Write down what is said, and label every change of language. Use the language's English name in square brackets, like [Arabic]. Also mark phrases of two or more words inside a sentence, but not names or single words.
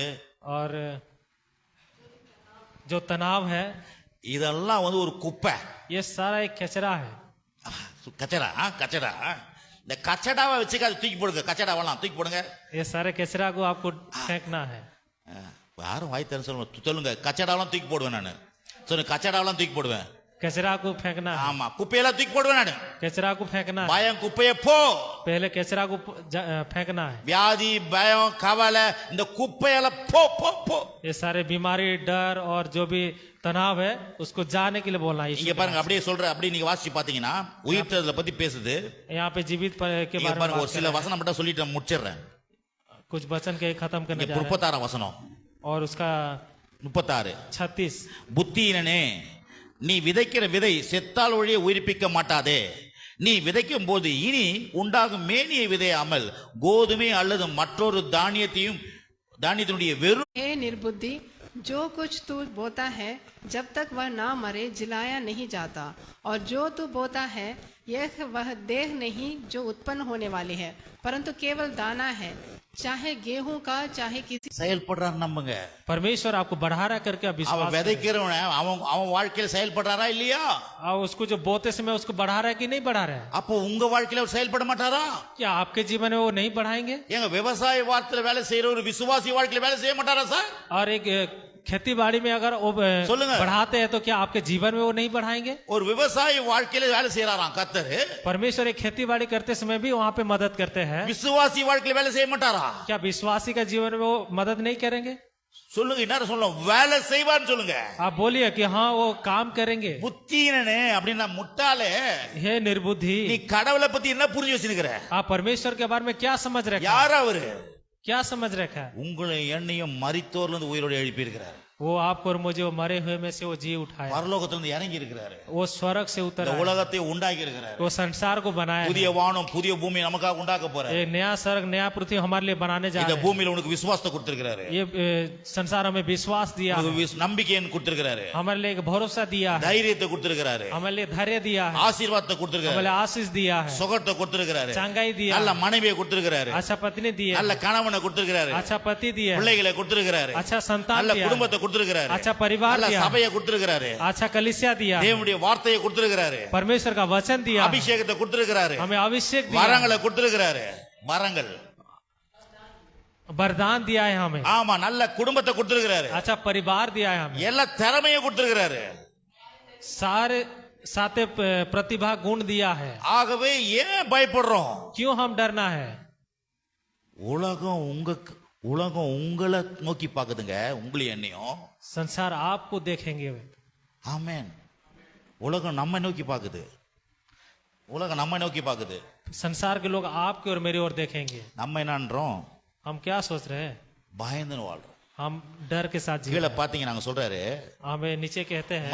[Hindi] और जो तनाव है, [Tamil] இதெல்லாம் ஒரு குப்பை. [Hindi] ये सारा एक कचरा है। [Tamil] கச்சடா இந்த கச்சடாவை வச்சுக்க, அதை தூக்கி போடுங்க. கச்சடாவெல்லாம் தூக்கி போடுங்க. [Hindi] ये सारे कचरा को आपको फेंकना है। [Tamil] யாரும் வாய் தர சொல்லுங்க. கச்சடாவெல்லாம் தூக்கி போடுவேன் நானு. சொல்லுங்க, கச்சடாவெல்லாம் தூக்கி போடுவேன். [Hindi] कचरा को फेंकना है। [Tamil] ஆமா, குப்பையெல்லாம் தூக்கி போடுவேன் நானு. [Hindi] कचरा को फेंकना है। [Tamil] பயம் குப்பையை போ. [Hindi] पहले कचरा को फेंकना है। [Tamil] வியாதி, பயம், கவலை, இந்த குப்பையெல்லாம் போ போ போ. [Hindi] ये सारे बीमारी, डर और जो भी तनाव है उसको जाने के लिए बोलना है। [Tamil] இங்க பாருங்க, அப்படியே அப்படியே நீங்க வாசிச்சு பாத்தீங்கன்னா உயிர்த்தெழுதலை பத்தி பேசுது. [Hindi] यहाँ पे जीवित के [Tamil] இங்க [Hindi] बारे में [Tamil] பாருங்க, [Hindi] बात [Tamil] ஒரு சில வசனம் மட்டும் சொல்லிட்டு நான் முடிச்சிடுறேன். [Hindi] कुछ वचन के खत्म करने [Tamil] இங்க [Hindi] जा रहे हैं। [Tamil] 36 வசனம், [Hindi] और उसका [Tamil] 36. 36 புத்தியினனே, நீ விதைக்கிற விதை செத்தால் ஒழிய உயிர்ப்பிக்க மாட்டாதே. நீ விதைக்கும் போது இனி உண்டாகும் மேனியை விதையாமல் கோதுமை அல்லது மற்றொரு தானியத்தினுடைய வெறும். [Hindi] हे निर्बुद्धि, जो कुछ तू बोता है जब तक वह ना मरे जिलाया नहीं जाता, और जो तू बोता है यह वह देह नहीं जो उत्पन्न होने वाली है, परंतु केवल दाना है, चाहे गेहूं का चाहे किसी। [Tamil] செயல்படுறான்னு நம்புங்க. [Hindi] परमेश्वर आपको बढ़ा रहा करके आप [Tamil] அவன் [Hindi] विश्वास करें। [Tamil] விதைக்கிறவன அவன் வாழ்க்கையில செயல்படுறாரா இல்லையா? [Hindi] और उसको जो बोते समय उसको बढ़ा रहा है कि नहीं बढ़ा रहा है? [Tamil] அப்போ உங்க வாழ்க்கையில அவர் செயல்பட மாட்டாரா? [Hindi] क्या आपके जीवन में वो नहीं बढ़ाएंगे? [Tamil] எங்க விவசாய வார்த்தையில வேலை செய்யற ஒரு விசுவாசி வாழ்க்கையில வேலை செய்ய மாட்டாரா சார்? [Hindi] और एक खेती बाड़ी में अगर वो [Tamil] சொல்லுங்க. [Hindi] बढ़ाते हैं तो क्या आपके जीवन में वो नहीं बढ़ाएंगे? [Tamil] ஒரு விவசாய வாழ்க்கையில வேலை செய்யறாராம் கர்த்தர். [Hindi] परमेश्वर एक खेती बाड़ी करते समय भी वहाँ पे मदद करते हैं। [Tamil] விசுவாசி வாழ்க்கையில வேலை செய்ய மாட்டாரா? [Hindi] क्या विश्वासी का जीवन में वो मदद नहीं करेंगे? [Tamil] சொல்லுங்க, என்ன சொல்லணும்? வேலை செய்வான்னு சொல்லுங்க. [Hindi] आप बोलिए कि हाँ वो काम करेंगे। [Tamil] புத்தீனனே அப்படின்னா முட்டாளே, [Hindi] हे निर्बुद्धि, [Tamil] நீ கடவுளை பத்தி என்ன புரிஞ்சு வச்சிருக்கிற? [Hindi] आप परमेश्वर के बारे में क्या समझ रखे? [Tamil] யார் அவரு? [Hindi] क्या समझ रखा है? [Tamil] உங்களை என்னையும் மரித்தோர்ல இருந்து உயிரோடு எழுப்பி இருக்கிறார். [Hindi] वो आपको और मुझे वो मरे हुए में से वो जी उठाया, [Tamil] பரலோகத்திலிருந்து இறங்கி இருக்கிறாரு. [Hindi] वो स्वर्ग से उतर [Tamil] இந்த [Hindi] आया, [Tamil] உலகத்தை உண்டாக்கி இருக்கிறாரு. [Hindi] वो संसार को बनाया है। [Tamil] புதிய வானம் புதிய பூமி நமக்காக உண்டாக்க போறாரு. [Hindi] ये नया स्वर्ग नया पृथ्वी हमारे लिए बनाने जा [Tamil] இந்த [Hindi] रहे हैं। [Tamil] பூமியில உனக்கு விசுவாசத்தை கொடுத்திருக்கிறாரு. [Hindi] ये संसार हमें विश्वास दिया है, [Tamil] உனக்கு நம்பிக்கையை கொடுத்திருக்கிறாரு. [Hindi] हमारे लिए एक भरोसा दिया है, [Tamil] தைரியத்தை கொடுத்திருக்கிறாரு. [Hindi] हमारे लिए धैर्य दिया है, [Tamil] ஆசீர்வாதத்தை [Hindi] हमारे [Tamil] கொடுத்திருக்கிறாரு. [Hindi] लिए आशीष दिया है, [Tamil] சுகத்தை கொடுத்திருக்கிறாரு. [Hindi] चंगाई दिया [Tamil] நல்ல [Hindi] है, [Tamil] மனைவியை கொடுத்திருக்கிறாரு. [Hindi] अच्छा पत्नी दिया [Tamil] நல்ல [Hindi] है, [Tamil] கணவனை கொடுத்திருக்கிறாரு. [Hindi] अच्छा पति दिया है, [Tamil] பிள்ளைகளை கொடுத்திருக்கிறாரு. [Hindi] अच्छा संतान [Tamil] நல்ல [Hindi] दिया है, [Tamil] குடும்பத்தை கொடுத்திருக்கிறாரு. [Hindi] अच्छा परिवार [Tamil] நல்ல [Hindi] दिया है, [Tamil] சபையை கொடுத்திருக்கிறாரு. [Hindi] अच्छा कलीसिया दिया है, [Tamil] தேவனுடைய வார்த்தையை கொடுத்திருக்கிறாரு. [Hindi] परमेश्वर का वचन दिया है, [Tamil] அபிஷேகத்தை கொடுத்திருக்கிறாரு. [Hindi] हमें अभिषेक दिया है, [Tamil] வரங்களை கொடுத்திருக்கிறாரு. வரங்கள், [Hindi] वरदान दिया है हमें, [Tamil] ஆமா, நல்ல குடும்பத்தை கொடுத்திருக்கிறாரு. [Hindi] अच्छा परिवार दिया है हमें, [Tamil] எல்லா திறமையை கொடுத்திருக்கிறாரு. [Hindi] सारे साथे प्रतिभा गुण दिया है। [Tamil] ஆகவே ஏன் பயப்படுறோம்? [Hindi] क्यों हम डरना है? [Tamil] உலகம் உங்களை நோக்கி பாக்குதுங்க, உங்களை என்னையும். [Hindi] संसार आपको देखेंगे, [Tamil] ஆமென். உலகம் நம்ம நோக்கி பாக்குது. உலகம் நம்ம நோக்கி பாக்குது. [Hindi] संसार के लोग आपकी और मेरी ओर देखेंगे। [Tamil] நம்ம என்னன்றோம்? [Hindi] हम क्या सोच रहे हैं? [Tamil] பயந்துன்னு வாழ்றோம். [Hindi] हम डर के साथ जी [Tamil] கீழே பாத்தீங்க, நாங்க சொல்றாரு, [Hindi] हमें नीचे कहते हैं,